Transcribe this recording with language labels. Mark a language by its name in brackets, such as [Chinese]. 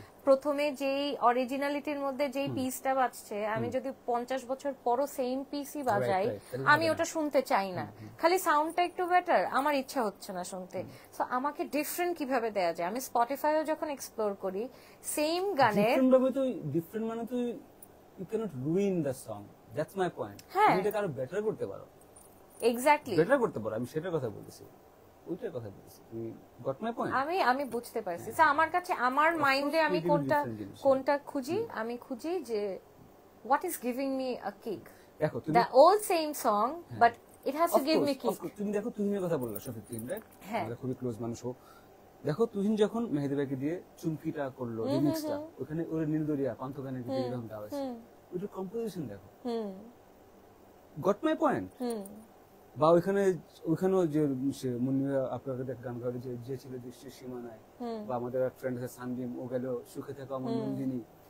[Bangla] প্রথমে যেই অরিজিনালিটির মধ্যে যেই পিসটা বাজছে, আমি যদি 50 বছর পরও সেম পিসই বাজাই, আমি ওটা শুনতে চাই না। খালি সাউন্ডটা একটু বেটার, আমার ইচ্ছা হচ্ছে না শুনতে। সো আমাকে ডিফারেন্ট কিভাবে দেয়া যায়, আমি স্পটিফাইও যখন এক্সপ্লোর করি সেম গানের ডিফারেন্ট মানে তো [English] you cannot ruin the song, that's my point. [Bangla] তুমি এটা আরো বেটার করতে পারো, [English] exactly [Bangla] বেটার করতে পারো, আমি সেটার কথা বলতেছি, ওইটার কথা বলতেছি। [English] তুমি got my point. [Bangla] আমি বুঝতে পারছি। আমার কাছে, আমার মাইন্ডে আমি কোনটা খুঁজি, আমি খুঁজি যে [English] what is giving me a kick, [Bangla] দেখো তুমি [English] the old same song but it has to give me kick. [Bangla] তুমি দেখো, তুহিনের কথা বললা, শফিক তুহিন, রাইট? আমরা খুবই ক্লোজ মানুষ। দেখো তুহিন যখন মেহেদী ভাইকে দিয়ে চুমকিটা করলো, রিমিক্সটা, ওখানে ওর নীলদরিয়া পান্থগানের ভিতরে এরকম গাওয়া আছে, ওইটার কম্পোজিশন দেখো, [English] Got my point. [Bangla] বা ওইখানেও যে মুন্নিরা আপনাকে দেখ গান গাওয়া, যে ছিল দৃষ্টির সীমানায়, বা আমাদের এক ফ্রেন্ড আছে সানবিম, ও গেল সুখে থাকা আমার নন্দিনী,